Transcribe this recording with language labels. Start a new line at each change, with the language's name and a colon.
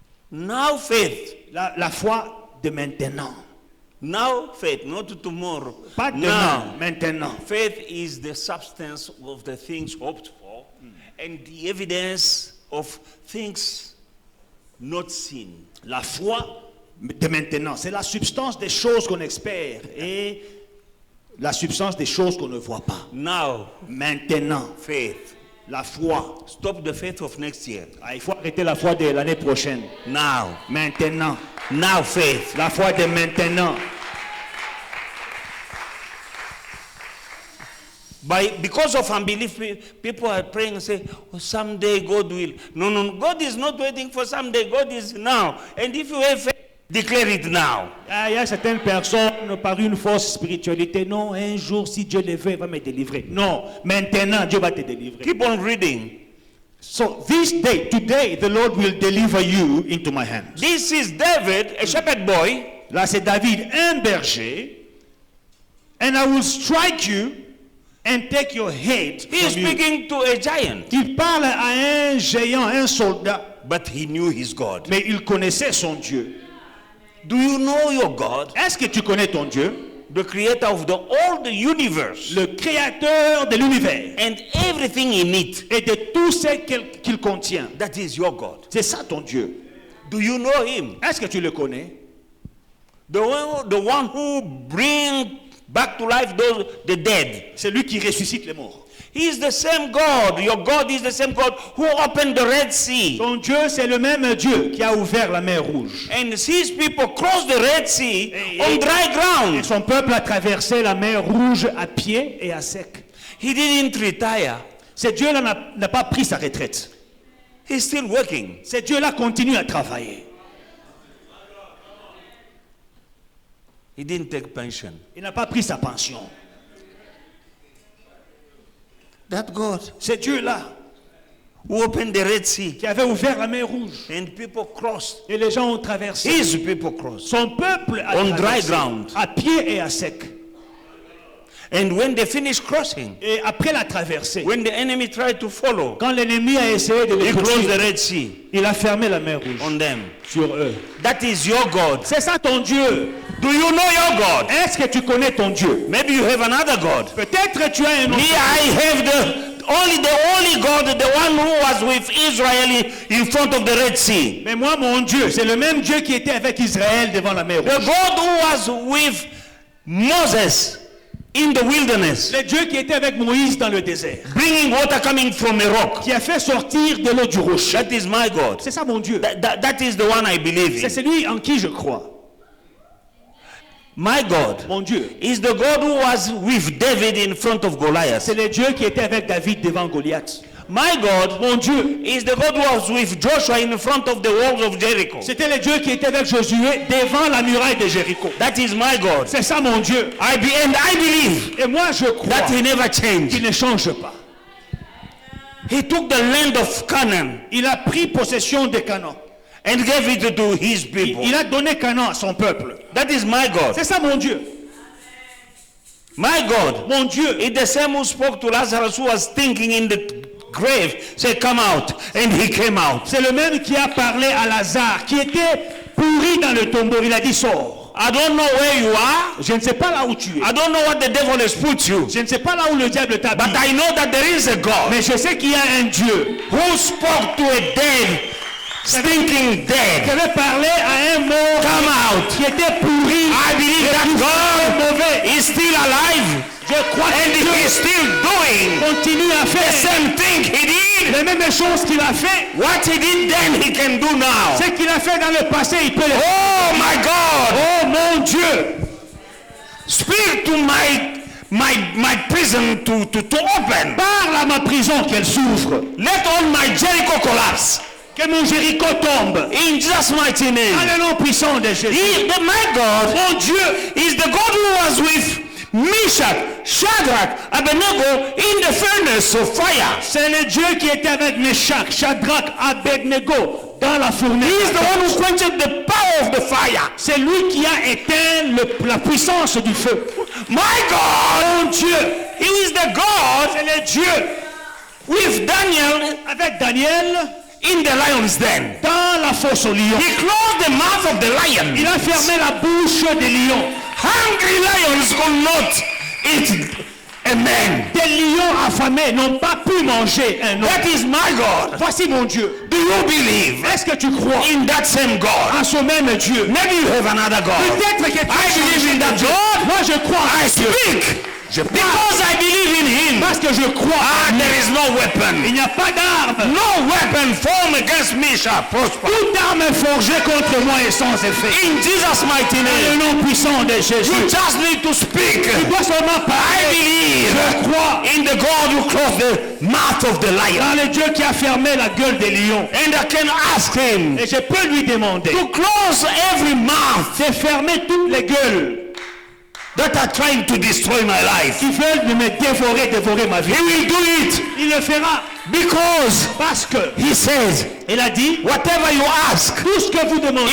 English: Now faith.
French: La foi de maintenant.
English: Now faith, not tomorrow.
French: Pas demain,
English: Now.
French: maintenant.
English: Faith is the substance of the things hoped for and the evidence of things not seen.
French: La foi de maintenant, c'est la substance des choses qu'on espère et la substance des choses qu'on ne voit pas.
English: Now,
French: Maintenant,
English: faith.
French: la foi.
English: Stop the faith of next year.
French: Ah, il faut arrêter la foi de l'année prochaine.
English: Now.
French: Maintenant,
English: Now faith.
French: la foi de maintenant.
English: Because of unbelief, people are praying and say, oh, someday God will. No, God is not waiting for someday. God is now. And if you have faith, declare it now.
French: Ah, il y a certaines personnes par une fausse spiritualité. Non, un jour, si Dieu le veut, il va me délivrer. Non, maintenant, Dieu va te délivrer.
English: Keep on reading. So this day, today, the Lord will deliver you into my hands. This is David, a shepherd boy.
French: Là, c'est David, un berger.
English: And I will strike you and take your head He is from you. speaking to a giant.
French: Il parle à un géant, un soldat,
English: But he knew his God.
French: mais il connaissait son Dieu.
English: Do you know your God?
French: Est-ce que tu connais ton Dieu?
English: the creator of the whole universe,
French: le créateur de l'univers
English: and everything in it.
French: et de tout ce qu'il contient.
English: That is your God.
French: C'est ça ton Dieu.
English: Do you know him?
French: Est-ce que tu le connais?
English: The one who brings back to life the dead.
French: C'est lui qui ressuscite les morts.
English: He is the same God. Your God is the same God who opened the Red Sea.
French: Ton Dieu, c'est le même Dieu qui a ouvert la mer Rouge.
English: And his people crossed the Red Sea on dry
French: Et
English: ground.
French: son peuple a traversé la mer Rouge à pied et à sec.
English: He didn't retire.
French: Ce Dieu-là n'a pas pris sa retraite.
English: He's still working.
French: Ce Dieu-là continue à travailler.
English: He didn't take pension.
French: Il n'a pas pris sa pension.
English: That God
French: Ce Dieu-là
English: who opened the Red Sea
French: qui avait ouvert la mer Rouge
English: and people crossed.
French: et les gens ont traversé.
English: His people crossed.
French: Son peuple a
English: On dry
French: traversé
English: ground.
French: à pied et à sec.
English: And when they finished crossing,
French: Et après la traversée,
English: when the enemy tried to follow,
French: quand l'ennemi a essayé de les
English: he closed
French: poursuivre,
English: the Red Sea
French: il a fermé la mer Rouge
English: on them.
French: sur eux.
English: That is your God.
French: C'est ça ton Dieu.
English: Do you know your God?
French: Est-ce que tu connais ton Dieu?
English: Maybe you have another God.
French: Peut-être tu as un
English: Me,
French: autre.
English: I have the only God, the one who was with Israel in front of the Red Sea.
French: Mais moi, mon Dieu, c'est le même Dieu qui était avec Israël devant la mer
English: The
French: Rouge.
English: God who was with Moses in the wilderness,
French: Le Dieu qui était avec Moïse dans le désert,
English: bringing water coming from a rock.
French: qui a fait sortir de l'eau du rocher.
English: That is my God.
French: C'est ça mon Dieu.
English: That is the one I believe
French: C'est
English: in.
French: celui en qui je crois.
English: My God
French: Mon Dieu.
English: is the God who was with David in front of Goliath.
French: C'est le Dieu qui était avec David devant Goliath.
English: My God
French: Mon Dieu.
English: is the God who was with Joshua in front of the walls of Jericho.
French: C'était le Dieu qui était avec Josué devant la muraille de Jéricho.
English: That is my God.
French: C'est ça mon Dieu.
English: And I believe
French: Et moi je crois
English: that he never
French: qu'il
English: changed.
French: ne change pas.
English: He took the land of Canaan
French: Il a pris possession de Canaan.
English: and gave it to his people.
French: Il a donné Canaan à son peuple.
English: That is my God.
French: C'est ça mon Dieu.
English: My God
French: Mon Dieu.
English: is the same who spoke to Lazarus who was stinking in the grave. Say, come out. And he came out.
French: C'est le même qui a parlé à Lazare, qui était pourri dans le tombeau. Il a dit sors.
English: I don't know where you are.
French: Je ne sais pas là où tu es.
English: I don't know what the devil has put you.
French: Je ne sais pas là où le diable t'a
English: But
French: mis.
English: I know that there is a God
French: Mais je sais qu'il y a un Dieu
English: who spoke to a dead, stinking dead.
French: avait parlé à un mort
English: Come out.
French: qui était pourri.
English: I believe that God
French: mauvais.
English: is still alive.
French: Je crois
English: And
French: que
English: he
French: Dieu
English: is still doing
French: continue à
English: the
French: faire
English: same thing he did.
French: les mêmes choses qu'il a fait.
English: What he did then, he can do now.
French: Ce qu'il a fait dans le passé, il peut le faire.
English: Oh my God.
French: Oh mon Dieu.
English: Speak to my prison to open.
French: Parle à ma prison qu'elle s'ouvre.
English: Let all my Jericho collapse.
French: Que mon Jéricho tombe.
English: In Jesus' mighty name.
French: Dans le nom puissant de Jésus.
English: My God,
French: Mon Dieu,
English: is the God who was with Meshach, Shadrach, Abednego in the furnace of fire.
French: c'est le Dieu qui était avec Meshach, Shadrach, Abednego dans la fournaise.
English: He is the one who quenched the power of the fire.
French: C'est lui qui a éteint la puissance du feu.
English: My God,
French: Mon Dieu,
English: he is the God
French: c'est le Dieu
English: with Daniel
French: avec Daniel
English: in the lion's den.
French: dans la fosse aux lions.
English: He closed the mouth of the lion.
French: Il a fermé la bouche des lions.
English: Hungry lions could not eat a man.
French: Des lions affamés n'ont pas pu manger un homme.
English: That is my God.
French: Voici mon Dieu.
English: Do you believe
French: Est-ce que tu crois
English: in that same God?
French: en ce même Dieu?
English: Maybe you have another God.
French: Peut-être que tu
English: I believe in that God.
French: Moi je crois
English: I
French: en Dieu.
English: speak because I believe in Him.
French: Parce que je crois en lui.
English: There is no weapon.
French: Il n'y a pas d'arme.
English: No weapon formed against me shall prosper.
French: Toute arme forgée contre moi est sans effet.
English: In Jesus' mighty
French: Dans le
English: name.
French: nom puissant de Jésus.
English: You just need to speak.
French: Tu dois seulement
English: I
French: parler.
English: believe
French: Je crois
English: in the God who closed the mouth of the lion.
French: dans le Dieu qui a fermé la gueule des lions.
English: And I can ask Him
French: Et je peux lui demander
English: to close every mouth
French: de fermer toutes les gueules
English: that are trying to destroy my life.
French: qui veulent de me dévorer ma vie.
English: He will do it
French: Il le fera
English: because
French: parce que
English: He says,
French: il a dit
English: whatever you ask
French: tout ce que vous demandez